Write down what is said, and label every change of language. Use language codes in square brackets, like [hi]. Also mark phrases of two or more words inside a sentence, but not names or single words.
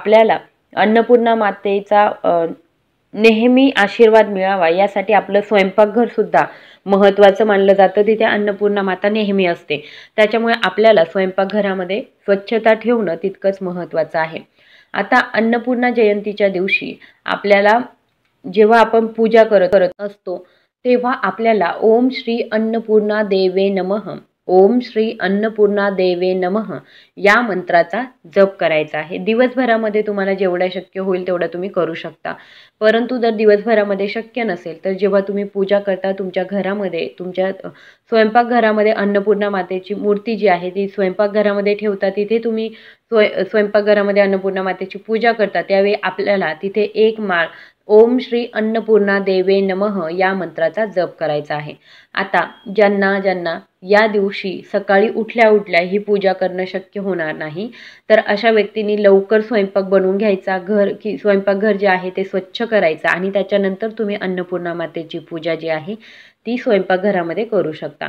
[mr] तर आपल्याला अन्नपूर्णा मातेचा नेहमी आशीर्वाद मिळावा यासाठी आपलं स्वयंपाकघर सुद्धा महत्त्वाचं मानलं जातं. तिथे अन्नपूर्णा माता नेहमी असते. त्याच्यामुळे आपल्याला स्वयंपाकघरामध्ये स्वच्छता ठेवणं तितकंच महत्त्वाचं आहे. आता अन्नपूर्णा जयंतीच्या दिवशी आपल्याला जेव्हा आपण पूजा करत असतो तेव्हा आपल्याला [sa] ओम श्री अन्नपूर्णा देवे नमः, ओम श्री अन्नपूर्णा देवे नमः [mr] या मंत्राचा जप करायचा आहे. दिवसभरामध्ये तुम्हाला जेवढं शक्य होईल तेवढं तुम्ही करू शकता. परंतु जर दिवसभरामध्ये शक्य नसेल तर जेव्हा तुम्ही पूजा करता तुमच्या घरामध्ये, तुमच्या स्वयंपाकघरामध्ये अन्नपूर्णा मातेची मूर्ती जी आहे ती स्वयंपाकघरामध्ये ठेवता, तिथे तुम्ही स्वयंपाकघरामध्ये अन्नपूर्णा मातेची पूजा करता, त्यावेळी आपल्याला तिथे एक माळ [sa] ओम श्री अन्नपूर्णा देवे नमः [mr] या मंत्राचा जप करायचा आहे. आता ज्यांना या दिवशी सकाळी उठल्या उठल्या ही पूजा करणं शक्य होणार नाही तर अशा व्यक्तींनी लवकर स्वयंपाक बनवून घ्यायचा, स्वयंपाकघर जे आहे ते स्वच्छ करायचं आणि त्याच्यानंतर तुम्ही अन्नपूर्णा मातेची पूजा जी आहे ती स्वयंपाकघरामध्ये करू शकता.